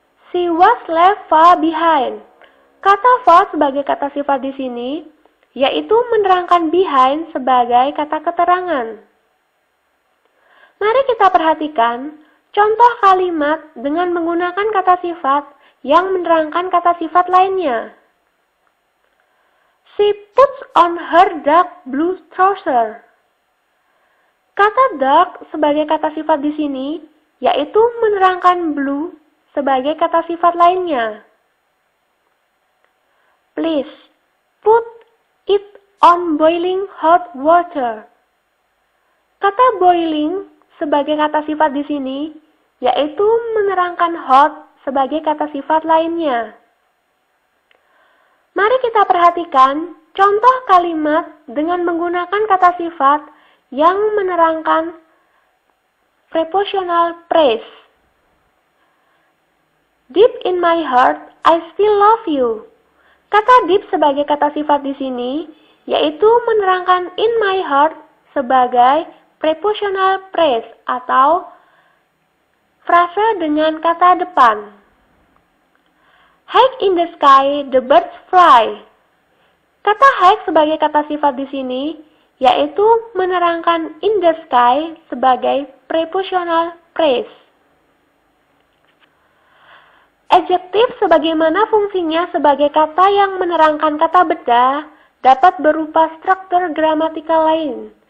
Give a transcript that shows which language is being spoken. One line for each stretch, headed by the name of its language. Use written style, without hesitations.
English: She was left far behind.
Indonesian: Kata far sebagai kata sifat di sini, yaitu menerangkan behind sebagai kata keterangan. Mari kita perhatikan contoh kalimat dengan menggunakan kata sifat yang menerangkan kata sifat lainnya.
English: She puts on her dark blue trouser.
Indonesian: Kata dark sebagai kata sifat di sini, yaitu menerangkan blue sebagai kata sifat lainnya.
English: Please put it on boiling hot water.
Indonesian: Kata boiling sebagai kata sifat di sini, yaitu menerangkan hot sebagai kata sifat lainnya. Mari kita perhatikan contoh kalimat dengan menggunakan kata sifat yang menerangkan prepositional phrase.
English: Deep in my heart, I still love you.
Indonesian: Kata deep sebagai kata sifat di sini, yaitu menerangkan in my heart sebagai prepositional phrase atau frase dengan kata depan.
English: High in the sky, the birds fly.
Indonesian: Kata high sebagai kata sifat di sini, yaitu menerangkan in the sky sebagai prepositional phrase. Adjektif sebagaimana fungsinya sebagai kata yang menerangkan kata benda dapat berupa struktur gramatikal lain.